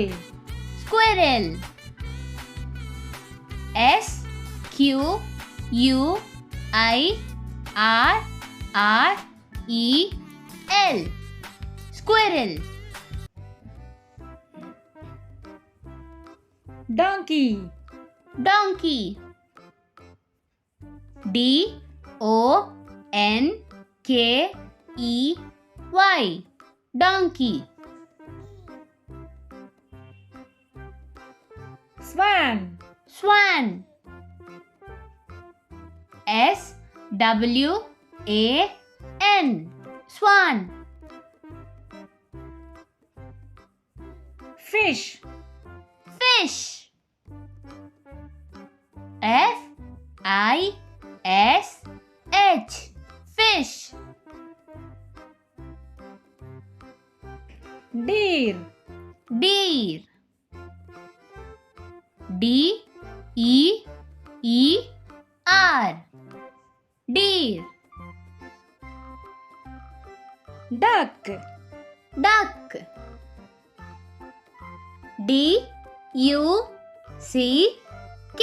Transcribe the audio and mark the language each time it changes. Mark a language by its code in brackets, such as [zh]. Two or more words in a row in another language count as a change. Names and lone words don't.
[en] Squirrel. S-Q-U-I-R-R-E-L. Squirrel. Donkey. Donkey. D-O-N-K-E-Y. Donkey. Swan. Swan. S-W-A-N. Swan. Fish. Fish. F-I-S-H. Fish. Deer. Deer. D-E-E-R. Deer. Duck. Duck. D-U-C-K.